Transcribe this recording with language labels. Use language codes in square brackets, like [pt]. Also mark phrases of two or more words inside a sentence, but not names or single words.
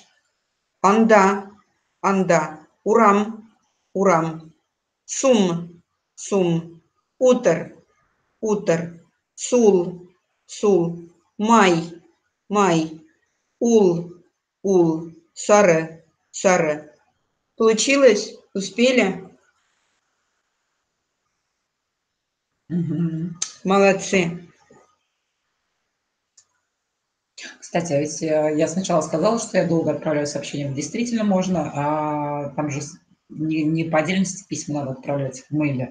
[tt] Анда. Анда. Урам. Урам. Сум. Сум. Утр. Утр. Сул. Сул. Май. Май. Ул. Ул. Сара. Сара. [ru] Получилось? Успели? Угу. Молодцы. Кстати, а ведь я сначала сказала, что я долго отправляю сообщения. Действительно можно, а там же не по отдельности письма надо отправлять в мейле.